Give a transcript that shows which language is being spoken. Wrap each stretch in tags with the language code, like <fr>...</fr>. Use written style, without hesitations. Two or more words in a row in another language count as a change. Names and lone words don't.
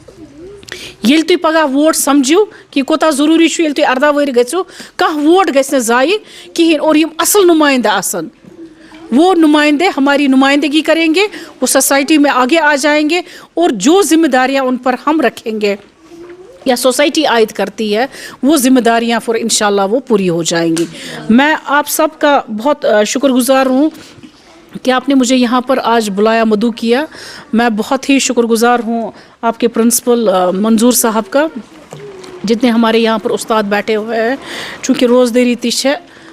<ks>یل تھی پگہ ووٹ سمجھو کہ کوتا ضروری چھو یل تھی 18 ور گھو کانٛہہ ووٹ گژھِ نہٕ ضایع کہین اور یم اصل نمائندہ آسن وہ</ks> <ur>نمائندے ہماری نمائندگی کریں گے وہ سوسائٹی میں آگے آ جائیں گے اور جو ذمہ داریاں ان پر ہم رکھیں گے یا سوسائٹی عائد کرتی ہے وہ ذمہ داریاں پھر انشاءاللہ وہ پوری ہو جائیں گی میں آپ سب کا بہت شکر گزار ہوں کہ آپ نے مجھے یہاں پر آج بلایا مدعو کیا میں بہت ہی شکر گزار ہوں آپ کے پرنسپل منظور صاحب کا جتنے ہمارے یہاں پر استاد بیٹھے ہوئے ہیں چونکہ روزداری تش ہے</ur>